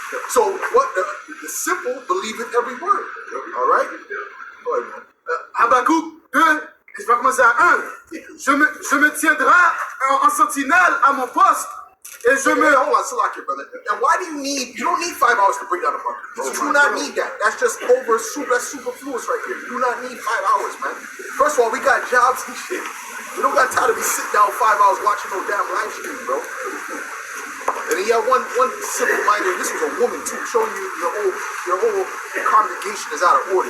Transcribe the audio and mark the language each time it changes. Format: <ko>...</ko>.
<en>So what? The simple believe in every word. All right? Go ahead, man.</en> <fr>Habakkuk 2, je vais commencer à 1. Je me tiendrai en sentinelle à mon poste et je me...</fr> <en>Hold on, Salaki, brother. And why do you don't need 5 hours to break down a bunker. You do not need that. That's just that's superfluous right here. You do not need 5 hours, man. First of all, we got jobs and shit. We don't got time to be sitting down 5 hours watching no damn live stream, bro. And then you have one simple-minded, this was a woman too, showing you your whole congregation is out of order.</en>